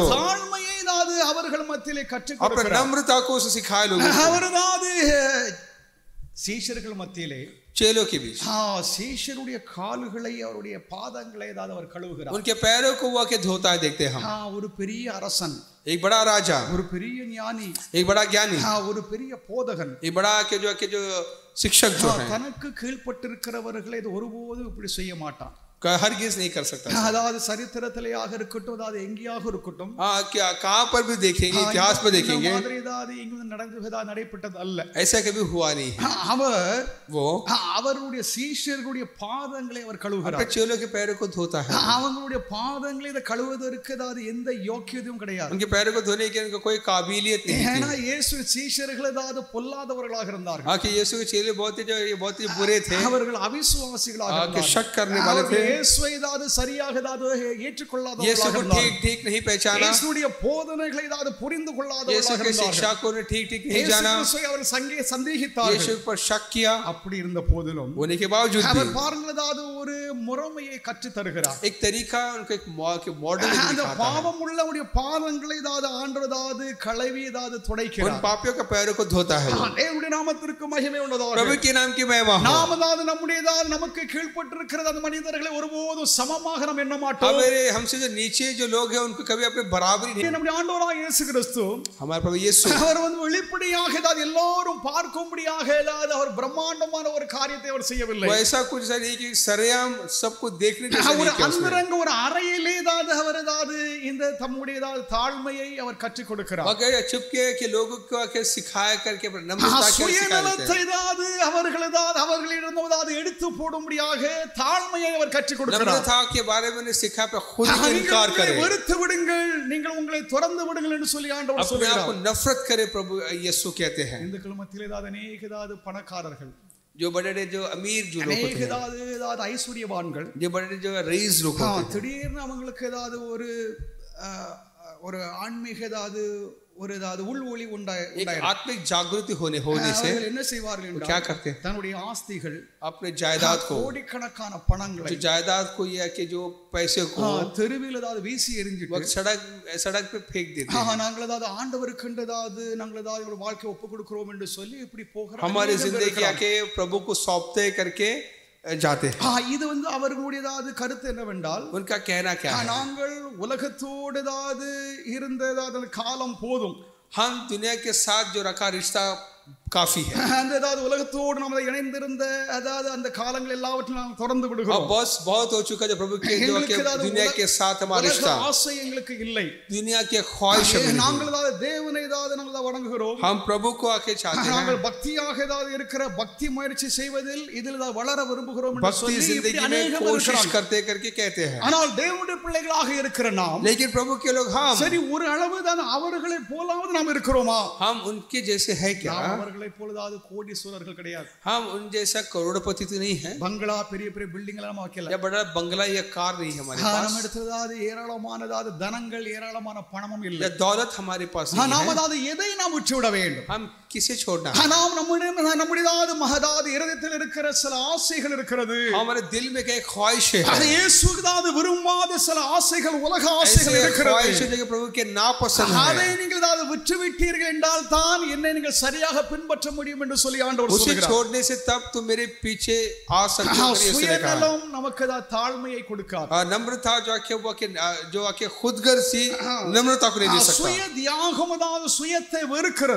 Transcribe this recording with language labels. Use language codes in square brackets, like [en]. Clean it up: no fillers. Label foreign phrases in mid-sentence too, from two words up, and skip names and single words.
[ta] தாழ்மையை ஏதாவது அவர்கள் மத்தியிலே கற்றுக் [hi] अपने [ta] கொடுக்கிறார். [hi] नम्रता को सिखाए लोगों को. [ta] அவரதாவது சீஷர்கள் மத்தியிலே [hi] चेलों के बीच। [ta] சீஷருடைய கால்களை அவருடைய பாதங்களை ஏதாவது அவர் கழுவுகிறார். [hi] उनके पैरों को वो आके धोता है देखते हैं हम। [ta] ஒரு பெரிய அரசன், [hi] एक बड़ा राजा, [ta] ஒரு பெரிய ஞானி, [hi] एक बड़ा ज्ञानी, [ta] ஒரு பெரிய போதகன், [hi] एक बड़ा के जो शिक्षक जो है, [ta] தனக்கு கீழ்ப்பட்டிருக்கிறவர்களை இது ஒருபோதும் இப்படி செய்ய மாட்டான். [hi] हरगिज नहीं कर सकता। [ta] அதாவது சரித்திரத்திலேயாக இருக்கட்டும், அதாவது எங்கேயாக இருக்கட்டும், [hi] क्या कहाँ पर भी देखेंगे, इतिहास पर देखेंगे, [ta] நடைபெற்றது அல்ல, [hi] ऐसा कभी हुआ नहीं। [ta] அவர் [hi] वो [ta] அவருடைய சீஷர்களுடைய பாதங்களை அவர் கழுவுகிறார். [hi] चेलों के पैरों को धोता है। [ta] அவங்களுடைய பாதங்களை இதை கழுவுவதற்கு அதாவது எந்த யோக்கியதையும் கிடையாது. [hi] उनके पैरों को धोने की उनका कोई काबिलियत नहीं थी। [ta] ஏன்னா இயேசு சீஷர்கள் அதாவது பொல்லாதவர்களாக இருந்தார்கள்। [hi] यीशु के चेले बहुत ही बुरे थे, [ta] அவர்கள் அவிசுவாசிகளாக இருந்தார்கள், [hi] शक करने वाले थे, [ta] இயேசுவை அதாவது சரியாக அதாவது ஏற்றுக்கொள்ளாதவர்களாக [hi] यीशु को [ta] இருந்தார்கள், [hi] ठीक नहीं पहचाना, [ta] இயேசுடைய போதனைகளை அதாவது புரிந்து கொள்ளாதவர்களாக [hi] यीशु के शिक्षा को ठीक नहीं जाना, [ta] அவர்கள் சந்தேகித்தார்கள், [hi] यीशु पर शक किया। [ta] அப்படி இருந்த போதிலும் [hi] होने के बावजूद [ta] அவர் பாருங்கள் அதாவது ஒரு முறைமையை கற்று தருகிறார், [hi] एक तरीका उनको एक मॉडल [ta] அந்த [hi] दिखाता है। [ta] பாவம் உள்ளவருடைய பாதங்களை அதாவது ஆண்டவராவது கழுவி அதாவது துடைக்கிறார், [hi] उन पापियों के पैरों को धोता है। [ta] தேவனுடைய நாமத்திற்கு மகிமை உண்டாவதாக। [hi] प्रभु के नाम की महिमा हो। [ta] நாம் அதாவது நம்முடையதால் நமக்கு கீழ்ப்பட்டிருக்கிற அந்த மனிதர்களை ஒருபோதும் சமமாக நாம் எண்ண மாட்டோம்। [hi] हमसे जो नीचे जो लोग हैं उनको कभी अपने बराबरी नहीं। [ta] நம்முடைய ஆண்டவராகிய இயேசு கிறிஸ்து [hi] हमारे प्रभु यीशु [ta] அவர் வந்து வெளிப்படையாக அதாவது எல்லாரும் பார்க்கும்படியாக அதாவது அவர் பிரம்மாண்டமான ஒரு காரியத்தை அவர் செய்யவில்லை। [hi] ऐसा कुछ नहीं कि सरेआम सबको देखने जैसा [ta] ஒரு [hi] नहीं किया उसने। [ta] அந்தரங்க ஒரு அறையிலே அதாவது அவர் அதாவது இந்த தம்முடைய தாழ்மையை அவர் கற்றுக் கொடுக்கிறார், [hi] मगर चुपके के लोगों को आके सिखाया करके नम्रता के [ta] சுயநலத்தை அதாவது அவர்களிடம் அதாவது எடுத்து போடும்படியாக தாழ்மையை அவர் கற்றுக் கொடுக்கிறார்। [hi] नम्रता के बारे में सिखा पे खुद इनकार करे, [ta] வெறுத்து விடுங்கள், நீங்கள் உங்களை துறந்து விடுங்கள் என்று சொல்லி ஆண்டவர் [hi] अपने आप को [ta] சொல்கிறார்। [hi] नफरत करे प्रभु यीशु कहते हैं। [ta] இந்துக்கள் மத்தியிலே அதாவது அநேக அதாவது பணக்காரர்கள், [hi] जो बड़े जो अमीर जो लोग होते हैं, [ta] அதாவது ஐஸ்வர்யவான்கள், [hi] जो बड़े जो रईस लोग होते हैं, [ta] திடீர்னு அவங்களுக்கு ஏதாவது ஒரு ஆன்மீக ஏதாவது ஒரு ஏதாவது உள்ஒளி [hi] एक आत्मिक जागृति होने से [ta] என்ன செய்வார்கள் என்றால் [hi] क्या करते हैं, [ta] தன்னுடைய ஆஸ்திகள் [hi] अपने जायदाद को, [ta] கோடிக்கணக்கான பணங்களை [hi] जो जायदाद को या कि जो पैसे को [ta] தெருவில் ஏதாவது வீசி எறிஞ்சிட்டு [hi] सड़क पे फेंक देते हैं। [ta] நாங்கள் ஏதாவது ஆண்டவருக்கு ஏதாவது நாங்கள் ஏதாவது ஒரு வாழ்க்கை ஒப்பு கொடுக்கிறோம் என்று சொல்லி இப்படி போகிறோம், [hi] हमारी जिंदगी आके प्रभु को सौंपते करके जाते हैं। [ta] இது வந்து அவர்களுடையதாவது கருத்து என்னவென்றால், [hi] उनका कहना क्या है, [ta] நாங்கள் உலகத்தோடு ஏதாவது இருந்ததாவது காலம் போதும், [hi] हम दुनिया के साथ जो रखा रिश्ता काफी है। [ta] அந்த ஏதாவது உலகத்தோடு நாம் இணைந்திருந்த அதாவது அந்த காலங்கள் எல்லாவற்றையும் நாம் தொடர்ந்து விடுகிறோம்। [hi] बहुत हो चुका जो प्रभु के जो के दुनिया के साथ हमारा रिश्ता, [ta] ஆசை எங்களுக்கு இல்லை, [hi] दुनिया के ख्वाहिश [ta] நாங்கள் ஏதாவது தேவனை ஏதாவது நாங்கள் வணங்குகிறோம், [hi] हम प्रभु को आके चाहते हैं, [ta] நாங்கள் பக்தியாக ஏதாவது இருக்கிற பக்தி முயற்சி செய்வதில் இதில் வளர விரும்புகிறோம் என்று [hi] भक्ति [ta] சொல்லி [hi] जिंदगी में कोशिश करते करके कहते हैं। [ta] ஆனால் தேவனுடைய பிள்ளைகளாக இருக்கிற நாம், [hi] लेकिन प्रभु के लोग हम [ta] சரி ஒரு அளவு தான் அவர்களை போலாவது நாம் இருக்கிறோமா, [hi] हम उनके जैसे है क्या, [ta] அவர்களை போலதாவது கோடீஸ்வரர்கள் கிடையாது, [hi] हम उन जैसा करोड़पति तो नहीं है, [ta] பங்களா பெரிய பெரிய பில்டிங் எல்லாம் வைக்கல, [hi] या बड़ा बंगला या कार नहीं है हमारे पास, [ta] நம்ம இடத்துலதாவது ஏராளமானதாவது தனங்கள் ஏராளமான பணமும் இல்லை, [hi] या दौलत हमारे पास नहीं [ta] நாம் [hi] है, [ta] அதாவது எதை நாம் விட்டுவிட வேண்டும், [hi] हम किसे छोड़ना, [ta] நாம் நம்முடையதாவது மகதாது இருதயத்தில் இருக்கிற சில ஆசைகள் இருக்கிறது, [hi] हमारे दिल में क्या ख्वाहिश है, [ta] அது இயேசுவுக்கு விரும்பாத சில ஆசைகள் உலக ஆசைகள் இருக்கிறது, [hi] जो प्रभु के नापसंद है, [ta] அதை நீங்கள் அதாவது விட்டு விட்டீர்கள் என்றால் தான் என்னை நீங்கள் சரியாக பின்பற்ற முடியும் என்று சொல்லி ஆண்டவர் [hi] उसे [ta] சொல்கிறார்। [hi] छोड़ने से तब तुम मेरे पीछे आ सकते हो, [ta] சுயநலம் நமக்கு தாழ்மையை கொடுக்காது, [hi] नम्रता जो आके खुदगर्जी नम्रता को नहीं दे सकता, [ta] சுய தியாகம் அதாவது சுயத்தை வெறுக்கிறது,